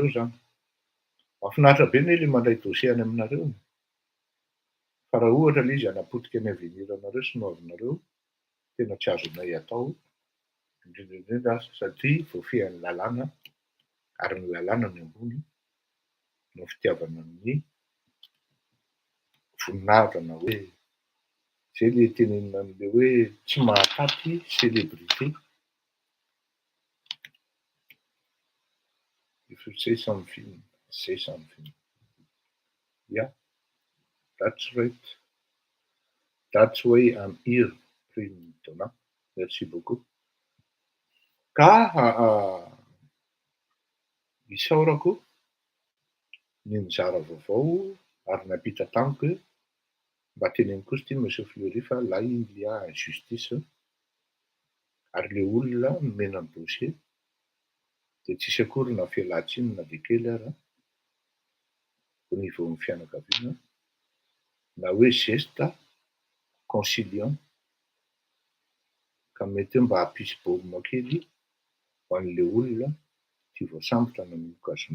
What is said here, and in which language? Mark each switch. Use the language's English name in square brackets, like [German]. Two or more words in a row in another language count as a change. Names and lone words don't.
[Malagasy] zany mahafinaritra be ny le mandray dossier any aminareo fa raha ohatra le izy anapotika any avenir anareo sy noavinareo tena tsy azonay atao indrindrindrindra satria voafehan'ny lalàna ary ny lalàna ny ambony no fitiavana amin'ny voninahitra na hoe zay le tenenina an'le hoe tsy mahataty célébrité [English] to say something. Say something. Yeah, that's right. That's why I'm here, [Malagasy] Printona. [French] Merci beaucoup. [Malagasy] Ka isaorako ny mizara vaovao ary napita tamiko hoe mba teneniko koa ty Monsieur Fleury fa [French] là il y a injustice [Malagasy] ary le olona nomena ny dossier dia tsisy akory na fialan-tsiny na dia kely ary [French] au niveau [Malagasy] ny fianakaviana na hoe [French] geste conciliant [Malagasy] ka mety mba hampisy baolina kely ho an'le olona tia voasambotra nanomboka zoma.